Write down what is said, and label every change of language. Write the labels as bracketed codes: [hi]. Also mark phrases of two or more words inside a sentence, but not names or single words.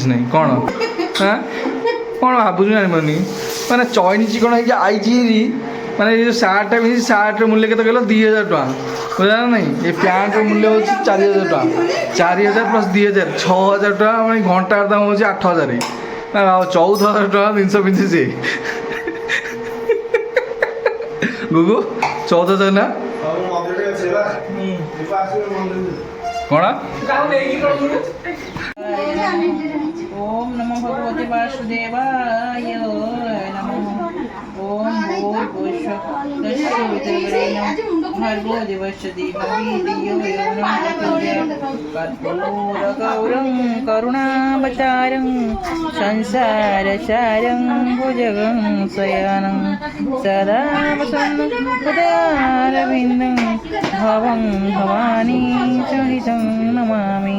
[or] ନାହିଁ କ'ଣ ହଁ କ'ଣ ଭାବୁଛୁ ଜାଣିପାରୁନି ମାନେ ଚଇନିଚି କ'ଣ ହେଇକି ଆଇଛି ମାନେ ଏ ଯେଉଁ ସାର୍ଟଟା ପିନ୍ଧି ସାର୍ଟର ମୂଲ୍ୟ କେତେ କହିଲ 2,000 ଟଙ୍କା ବୁଝା ନାହିଁ ଏ ପ୍ୟାଣ୍ଟର ମୂଲ୍ୟ ହେଉଛି 4,000 ଟଙ୍କା 4,000 ପ୍ଲସ୍ 2,000 6,000 ଟଙ୍କା ମାନେ ଘଣ୍ଟାର ଦାମ ହେଉଛି 8,000 ଆଉ 14,000 ଟଙ୍କା ଜିନିଷ ପିନ୍ଧିଛି ଗୁଗୁ 14,000 ନା କ'ଣ [sa] ओम नमो भगवते वासुदेवाय नमः ओम भर्गो देवस्य धीमहि धियो यो न कर्पूरगौरं करुणावतारं संसारसारं भुजगं शयनं सदा वसन्तमुदयारविन्दं भवं भवानी सहितं नमामि।